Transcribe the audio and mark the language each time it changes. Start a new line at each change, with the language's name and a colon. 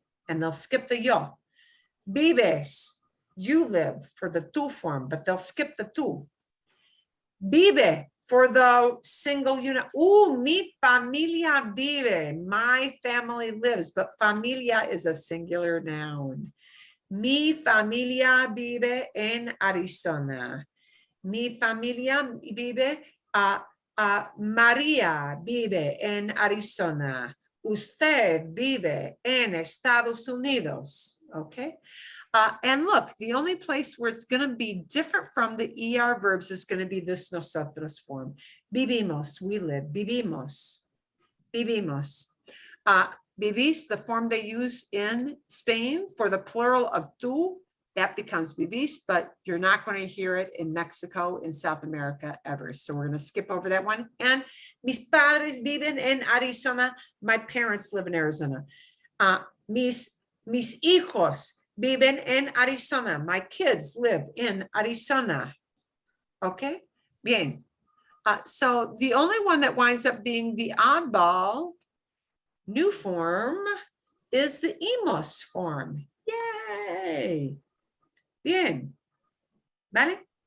English: And they'll skip the yo. Vives, you live, for the tú form, but they'll skip the tú. Vive, for the single unit.
Spanish: Mi familia vive.
English: My family lives, but familia is a singular noun.
Spanish: Mi familia vive en Arizona. Mi familia vive, María vive en Arizona. Usted vive en Estados Unidos.
English: Okay. And look, the only place where it's going to be different from the ER verbs is going to be this nosotros form.
Spanish: Vivimos,
English: we live.
Spanish: Vivimos, vivimos.
English: Vivís, the form they use in Spain for the plural of tú, that becomes vivís, but you're not going to hear it in Mexico, in South America ever. So we're going to skip over that one. And
Spanish: mis padres viven en Arizona.
English: My parents live in Arizona.
Spanish: Mis hijos viven en Arizona.
English: My kids live in Arizona. Okay,
Spanish: bien.
English: So the only one that winds up being the oddball new form is the imos form.
Spanish: Yay. Bien. Vale?